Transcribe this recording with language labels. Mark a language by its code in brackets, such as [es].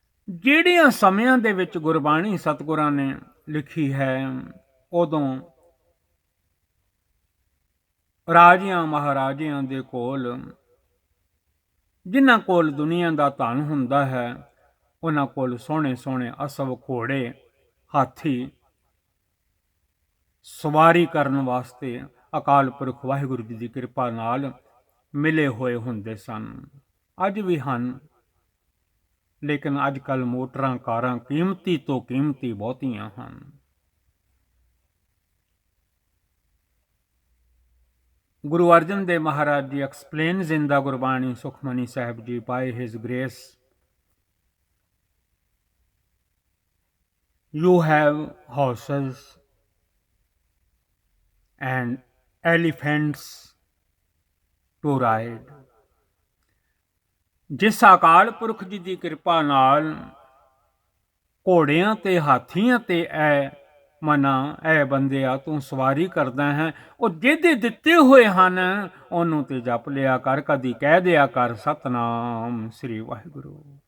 [pa] ਜਿਹੜੀਆਂ ਸਮਿਆਂ ਦੇ ਵਿੱਚ ਗੁਰਬਾਣੀ ਸਤਿਗੁਰਾਂ ਨੇ ਲਿਖੀ ਹੈ, ਉਦੋਂ ਰਾਜਿਆਂ ਮਹਾਰਾਜਿਆਂ ਦੇ ਕੋਲ, ਜਿਨ੍ਹਾਂ ਕੋਲ ਦੁਨੀਆ ਦਾ ਧਨ ਹੁੰਦਾ ਹੈ, ਉਹਨਾਂ ਕੋਲ ਸੋਹਣੇ ਸੋਹਣੇ ਅਸਵ ਘੋੜੇ, ਹਾਥੀ ਸਵਾਰੀ ਕਰਨ ਵਾਸਤੇ ਅਕਾਲ ਪੁਰਖ ਵਾਹਿਗੁਰੂ ਜੀ ਦੀ ਕਿਰਪਾ ਨਾਲ ਮਿਲੇ ਹੋਏ ਹੁੰਦੇ ਸਨ। ਅੱਜ ਵੀ ਹਨ, ਲੇਕਿਨ ਅੱਜ ਕੱਲ੍ਹ ਮੋਟਰਾਂ, ਕਾਰਾਂ ਕੀਮਤੀ ਤੋਂ ਕੀਮਤੀ ਬਹੁਤੀਆਂ ਹਨ। [en] Guru Arjan Dev Maharaj Ji explains in the Gurbani Sukhmani Sahib Ji, by his grace you have horses and elephants to ride. [pa] ਜਿਸ ਅਕਾਲ ਪੁਰਖ ਜੀ ਦੀ ਕਿਰਪਾ ਨਾਲ ਘੋੜਿਆਂ ਤੇ ਹਾਥੀਆਂ ਤੇ ਇਹ ਮਨਾ ਐ ਬੰਦਿਆ ਤੂੰ ਸਵਾਰੀ ਕਰਦਾ ਹੈ, ਉਹ ਜਿਹਦੇ ਦਿੱਤੇ ਹੋਏ ਹਨ ਉਹਨੂੰ ਤੇ ਜਪ ਲਿਆ ਕਰ, ਕਦੀ ਕਹਿ ਦਿਆ ਕਰ ਸਤਨਾਮ ਸ੍ਰੀ ਵਾਹਿਗੁਰੂ।